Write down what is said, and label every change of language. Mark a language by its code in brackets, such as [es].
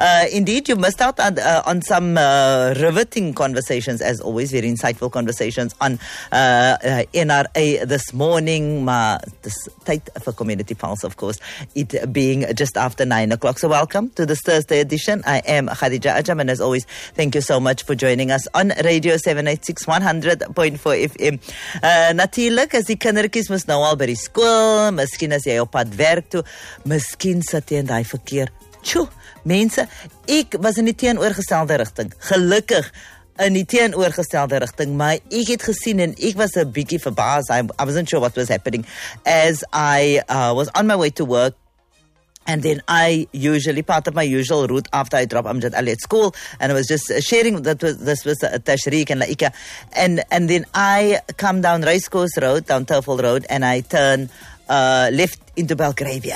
[en] Indeed, you missed out on some riveting conversations, as always, very insightful conversations on NRA this morning. [af] Maar dis tyd vir [en] Community Pulse, of course, it being just after 9 o'clock. So welcome to this Thursday edition. I am Khadija Ajam, and as always, thank you so much for joining us on Radio 786 100.4 FM. [af] Natuurlik, as die kindertjies mis nou al by die skool, miskien as jy op pad werk toe, miskien sit jy in die verkeer. Tjoe, mense, ek was in die teenoorgestelde richting. Gelukkig in die teenoorgestelde richting, maar ek het gesien en ek was 'n bietjie verbaas. [en] I wasn't sure what was happening as I was on my way to work. And then I usually, part of my usual route after I drop Amjad Ali at school, and I was just sharing that this was Tashreek and Laika. And then I come down Race Course Road, down Telfold Road, and I turn left into Belgravia.